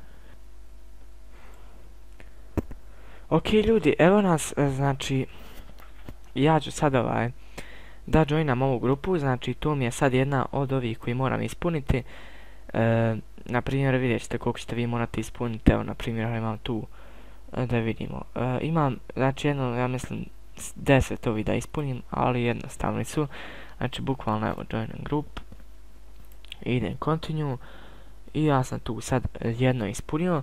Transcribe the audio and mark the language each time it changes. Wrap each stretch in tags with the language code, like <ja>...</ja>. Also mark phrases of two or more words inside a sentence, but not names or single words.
<bs>Ok ljudi, evo nas, znači ja ću sad da joinam ovu grupu, znači to mi je sad jedna od ovih koji moram ispuniti. Na primjer vidjet ćete koliko ćete vi morati ispuniti, evo na primjer imam tu da vidimo. Imam, znači jedno, ja mislim 10 ovih da ispunim, ali jednostavni su. Znači bukvalno evo</bs> <en>join group,</en> <bs>idem continue i ja sam tu sad jedno ispunio.</bs>